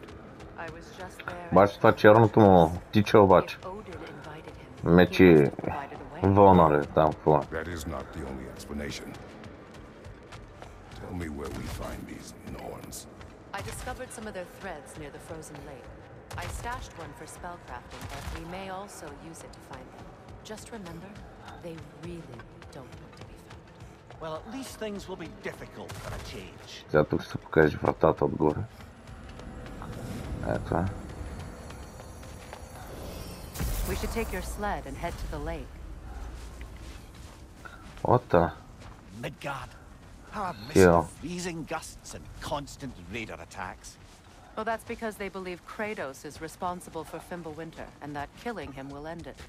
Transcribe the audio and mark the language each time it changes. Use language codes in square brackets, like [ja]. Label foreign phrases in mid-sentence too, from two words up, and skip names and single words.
[en] I was just there. [bg] Обаче това черното му птиче обаче. [en] If Odin invited him, [bg] Мечи [en] he must have provided a way. [bg] вълна ли там какво е? [en] That is not the only explanation. Tell me where we find these Norns. I discovered some of their threads near the frozen lake. I stashed one for spellcrafting, but we may also use it to find them. Just remember, they really don't want to be found. Well, at least things will be difficult for a change. [bg] Сега тук ще се покаже вратата отгоре. Ето е. [en] We should take your sled and head to the lake. Ота. Midgard. How a mist Yeah. of freezing gusts and constant raider attacks. Well, that's because they believe Kratos is responsible for Fimbulwinter, and that killing him will end it.